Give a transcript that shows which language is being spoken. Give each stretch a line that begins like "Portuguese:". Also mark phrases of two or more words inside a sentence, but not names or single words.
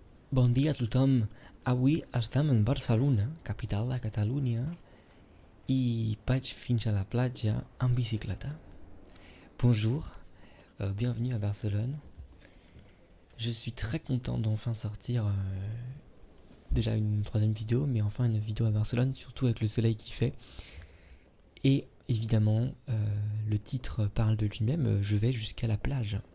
Catalan: Bon dia a tothom. Avui estem en Barcelona, capital de Catalunya, i vaig fins a la platja en bicicleta.
French: Bonjour, bienvenue à Barcelone. Je suis très content d'enfin sortir déjà une troisième vidéo, mais enfin une vidéo à Barcelone, surtout avec le soleil qui fait. Et évidemment, le titre parle de lui-même, je vais jusqu'à la plage.